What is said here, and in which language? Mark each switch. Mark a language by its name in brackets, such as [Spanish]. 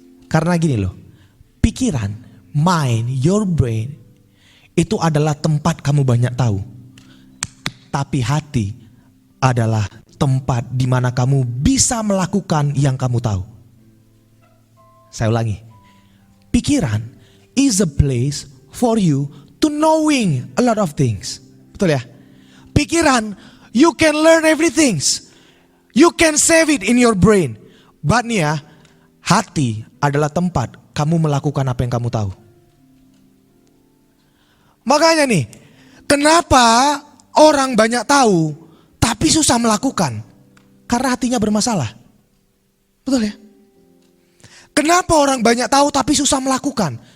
[Indonesian] Karena gini loh, pikiran, [English] mind, your brain [Indonesian] itu adalah tempat kamu banyak tahu. Tapi hati adalah tempat di mana kamu bisa melakukan yang kamu tahu. Saya ulangi. [English] Pikiran is a place for you to knowing a lot of things. [Indonesian] Betul ya? [English] Pikiran, you can learn everything. You can save it in your brain. But [Indonesian] nih ya, hati adalah tempat kamu melakukan apa yang kamu tahu. Makanya nih, kenapa orang banyak tahu tapi susah melakukan? Karena hatinya bermasalah. Betul ya? Kenapa orang banyak tahu tapi susah melakukan?